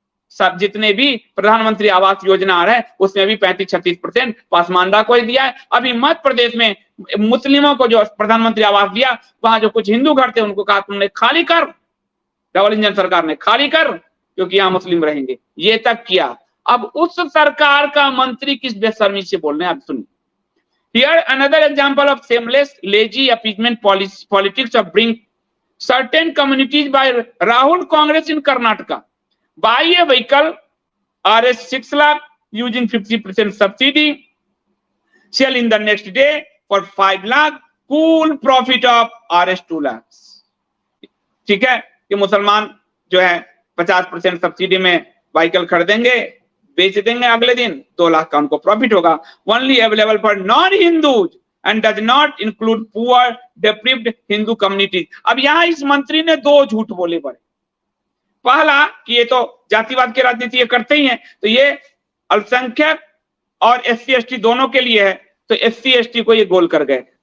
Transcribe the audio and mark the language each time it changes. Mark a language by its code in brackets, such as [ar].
[hi] सब जितने भी प्रधानमंत्री आवास योजना आ रहे हैं उसमें भी 35-36% पासमानदा को ही दिया है। अभी मध्य प्रदेश में मुस्लिमों को जो प्रधानमंत्री आवास दिया, वहां जो कुछ हिंदू घर थे उनको कहा तुमने खाली कर, डबल इंजन सरकार ने खाली कर, क्योंकि यहाँ मुस्लिम रहेंगे, ये तक किया। अब उस सरकार का मंत्री किस बेशर्मी से बोल रहे हैं आप सुनिए। [en] Here another example of shameless, lazy appeasement politics of bring certain communities by Rahul Congress in Karnataka. Buy a vehicle, Rs 6 lakh using 50% subsidy, sell in the next day for 5 lakh, cool profit of Rs 2 lakhs. [hi] ठीक है कि मुसलमान जो है 50% subsidy में vehicle खरीदेंगे, बेच देंगे, अगले दिन 2 लाख का उनको प्रॉफिट होगा। [en] Only available for non Hindus and does not include poor deprived Hindu communities. [hi] अब यहाँ इस मंत्री ने 2 झूठ बोले पड़े। पहला कि ये तो जातिवाद की राजनीति ये करते ही हैं, तो ये अल्पसंख्यक और SC ST दोनों के लिए है, तो SC ST को ये गोल कर गए।